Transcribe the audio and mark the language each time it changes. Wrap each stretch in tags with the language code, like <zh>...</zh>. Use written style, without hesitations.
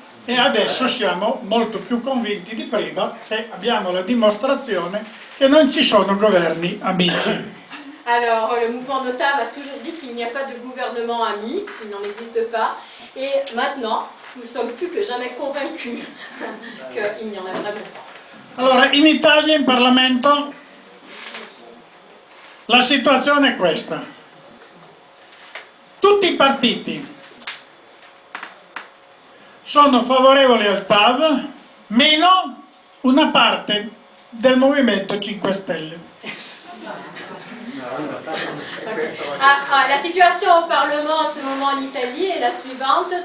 <it>E adesso siamo molto più convinti di prima che abbiamo la dimostrazione che non ci sono governi amici.</it> <fr>Alors, le mouvement Notave a toujours dit qu'il n'y a pas de gouvernement ami, il n'en existe pas, et maintenant, nous sommes plus que jamais convaincus qu'il n'y en a vraiment pas.</fr> <it>Allora, in Italia, in Parlamento, la situazione è questa. Tutti i partiti sono favorevoli al TAV, meno una parte del Movimento 5 Stelle.</it> <fr>La situation au Parlement en ce moment en Italie est la suivante.</fr>